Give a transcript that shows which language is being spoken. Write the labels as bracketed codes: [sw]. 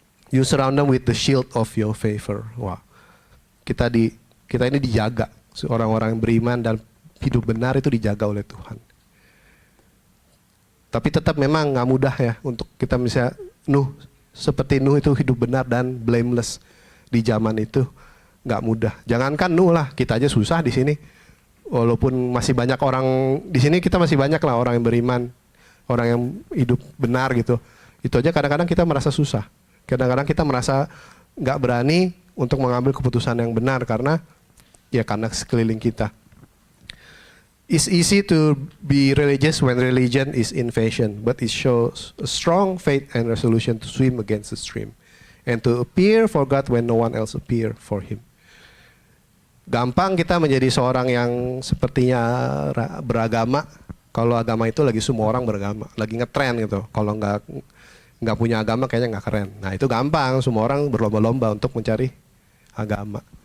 [en] You surround them with the shield of your favor. [id] Wah, kita ini dijaga. Orang-orang yang beriman dan hidup benar itu dijaga oleh Tuhan. Tapi tetap memang nggak mudah ya untuk kita bisa seperti Nuh itu hidup benar dan blameless di zaman itu, nggak mudah. Jangankan Nuh lah, kita aja susah di sini. Walaupun masih banyak orang di sini, kita masih banyak lah orang yang beriman, orang yang hidup benar gitu. Itu aja kadang-kadang kita merasa susah. Kadang-kadang kita merasa nggak berani untuk mengambil keputusan yang benar karena sekeliling kita. [en] It's easy to be religious when religion is in fashion, but it shows a strong faith and resolution to swim against the stream and to appear for God when no one else appear for Him. [id] Gampang kita menjadi seorang yang sepertinya beragama kalau agama itu lagi semua orang beragama, lagi ngetren gitu. Kalau nggak punya agama kayaknya nggak keren. Nah itu gampang, semua orang berlomba-lomba untuk mencari agama.